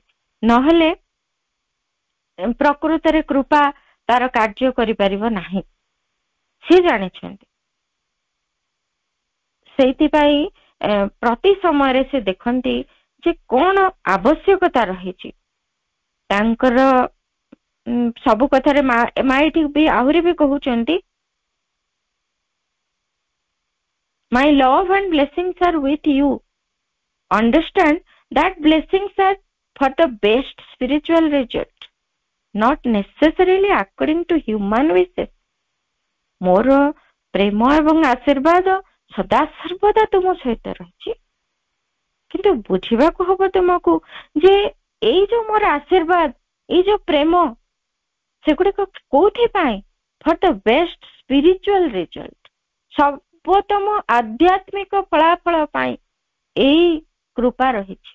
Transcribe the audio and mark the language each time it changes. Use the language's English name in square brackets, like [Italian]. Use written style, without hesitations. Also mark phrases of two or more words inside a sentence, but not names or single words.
[Odia] ନହେଲେ ପ୍ରକୃତରେ କୃପା ତାର କାର୍ଯ୍ୟ କରିପାରିବ ନାହିଁ, ସେ ଜାଣିଛନ୍ତି। ସେଇଥିପାଇଁ ପ୍ରତି ସମୟରେ ସେ ଦେଖନ୍ତି ଯେ କଣ ଆବଶ୍ୟକତା ରହିଛି ତାଙ୍କର। ସବୁ କଥାରେ ମା ଏଠି ବି ଆହୁରି ବି କହୁଛନ୍ତି, [English] my love and blessings are with you, understand that blessings are for the best spiritual result, not necessarily according to human wishes। [Odia] ମୋର ପ୍ରେମ ଏବଂ ଆଶୀର୍ବାଦ ସଦା ସର୍ବଦା ତୁମ ସହିତ ରହିଛି, କିନ୍ତୁ ବୁଝିବାକୁ ହବ ତୁମକୁ ଯେ ଏଇ ଯୋଉ ମୋର ଆଶୀର୍ବାଦ, ଏଇ ଯୋଉ ପ୍ରେମ, ସେଗୁଡିକ କୋଉଥିପାଇଁ? [English] for the best spiritual result, [Odia] ସର୍ବୋତ୍ତମ ଆଧ୍ୟାତ୍ମିକ ଫଳାଫଳ ପାଇଁ ଏଇ କୃପା ରହିଛି।